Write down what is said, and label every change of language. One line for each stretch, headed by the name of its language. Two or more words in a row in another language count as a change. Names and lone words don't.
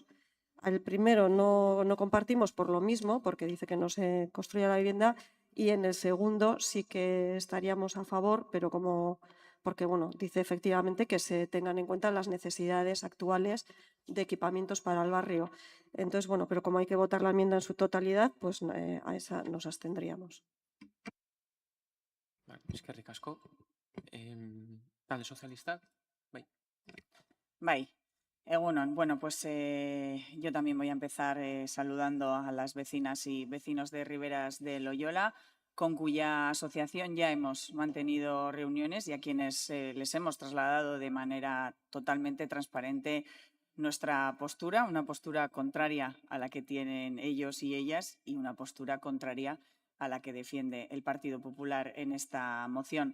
Spanish: El primero no compartimos por lo mismo, porque dice que no se construya la vivienda, y en el segundo sí que estaríamos a favor, pero porque bueno, dice efectivamente que se tengan en cuenta las necesidades actuales de equipamientos para el barrio. Entonces, bueno, pero como hay que votar la enmienda en su totalidad, pues a esa nos abstendríamos.
Basque: Vale, eskerrik asko. Talde sozialistak, bai. Bai. Egunon, bueno,
Spanish: pues yo también voy a empezar saludando a las vecinas y vecinos de Riberas de Loyola, con cuya asociación ya hemos mantenido reuniones y a quienes les hemos trasladado de manera totalmente transparente nuestra postura, una postura contraria a la que tienen ellos y ellas y una postura contraria a la que defiende el Partido Popular en esta moción.